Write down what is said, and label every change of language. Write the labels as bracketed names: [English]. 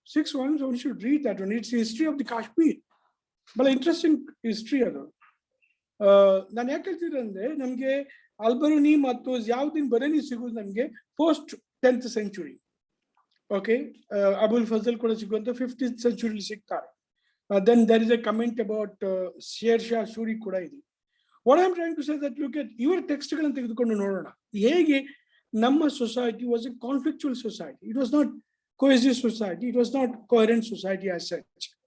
[English] 6 volumes, you should read that one. It's history of the Kashmir. [Kannada] ಬಹಳ interesting history ಅದು. ನಾನು ಯಾಕೆ ಹೇಳ್ತಿದ್ರೆ ಅಂದ್ರೆ ನಮ್ಗೆ ಆಲ್ಬೆರಿನಿ ಮತ್ತು ಜಿಯಾವುದ್ದೀನ್ ಬರೇಲಿ ಸಿಗುದು ನಮ್ಗೆ [English] post 10th century. [Kannada] Okay, Abul Fazal ಕೂಡ ಸಿಗುವಂತ 15th century ಸಿಗ್ತಾರೆ. [English] Then there is a comment about Sher Shah Suri ಕೂಡ ಇದೆ. What I'm trying to say that look at your [Kannada] ಟೆಕ್ಸ್ಟ್ಗಳನ್ನು ತೆಗೆದುಕೊಂಡು ನೋಡೋಣ ಹೇಗೆ ನಮ್ಮ [English] society was a conflictual society. It was not cohesive society. It was not coherent society as such.